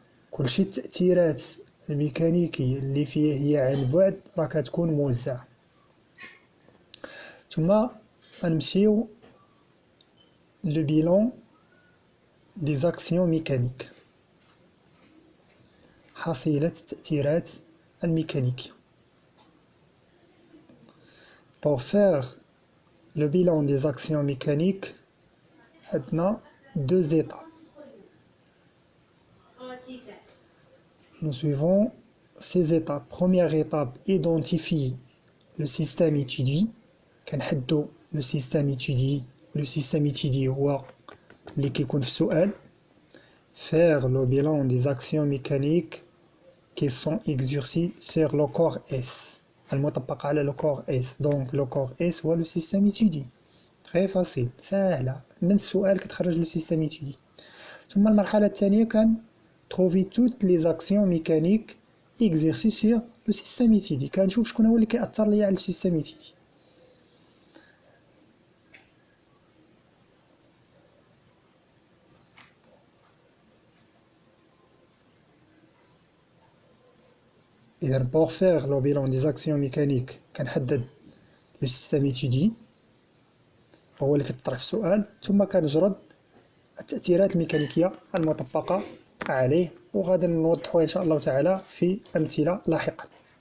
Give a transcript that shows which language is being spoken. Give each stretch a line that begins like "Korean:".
Arabic: كلشي التأثيرات الميكانيكية اللي فيها هي عن بعد راه كتكون موزعة. ثم غنمشيو لو بيلون des actions mécaniques. حصيلة التأثيرات الميكانيكية.
French: Pour faire le bilan des actions mécaniques,
Arabic: عندنا
French: deux étapes. Nous suivons ces étapes. Première étape, identifier le système étudié.
Arabic: كنحدو
French: le système étudié. Le système étudié
Arabic: هو اللي كيكون في السؤال.
French: Faire le bilan des actions mécaniques qui sont exercées sur le corps S.
Arabic: المطبقة على
French: le corps S. Donc le corps S هو le système étudié. Très facile. سهلة.
Arabic: من السؤال كتخرج
French: le système étudié.
Arabic: ثم المرحلة الثانية كان
French: trouver toutes les actions mécaniques exercées sur le système étudié.
Arabic: كنشوف شكون هو اللي كيأثر ليا على السيستم étudié. إذا
French: pour faire le bilan des actions mécaniques
Arabic: كنحدد لو سيستيم étudié هو اللي كيطرح في السؤال، ثم كنجرد التأثيرات الميكانيكية المطبقة عليه، وغادي نوضحوها إن شاء الله تعالى في أمثلة لاحقا.